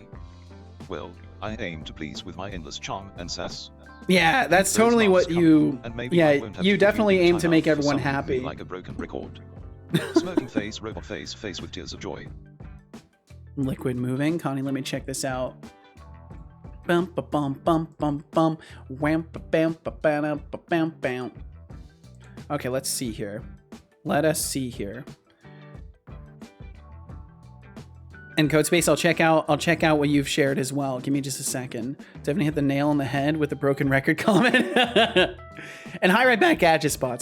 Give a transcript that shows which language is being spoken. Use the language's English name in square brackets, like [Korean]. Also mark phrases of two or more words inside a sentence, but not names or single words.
[English] Well, I aim to please with my endless charm and sass. Yeah, that's totally what you... Yeah, you definitely aim to make everyone happy. Like a broken record. Smoking face, robot face, face with tears of joy. Liquid moving. Connie, let me check this out. Bum ba bum bum bum bum. Wham ba bam ba bam ba bam bam. Okay, let's see here. Let us see here. And Codespace, I'll check out what you've shared as well. Give me just a second. Definitely hit the nail on the head with the broken record comment. And hi right back, Gadget Spots.